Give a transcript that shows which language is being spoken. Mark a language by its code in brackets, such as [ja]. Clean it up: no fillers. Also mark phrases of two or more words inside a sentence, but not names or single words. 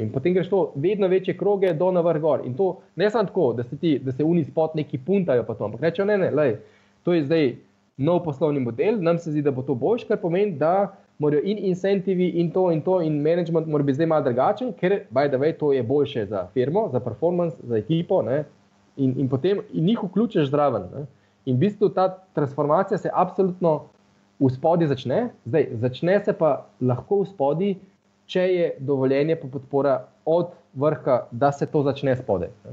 [sl] In potem greš to vedno večje kroge do na vrh gor. In to ne samo tako, da se oni spot neki puntajo pa to, ampak rečejo, ne, to je zdaj nov poslovni model, nam se zdi, da bo to boljš, kar pomeni, da morajo in incentivi in to in management mora biti zdaj malo drugačen, ker [en] by the way, [sl] to je boljše za firmo, za performance, za ekipo, ne? In potem njih vključiš zraven. Ne? In v bistvu ta transformacija se absolutno v spodi začne, zdaj začne se pa lahko v spodi, če je dovoljenje pa podpora od vrha, da se to začne spode.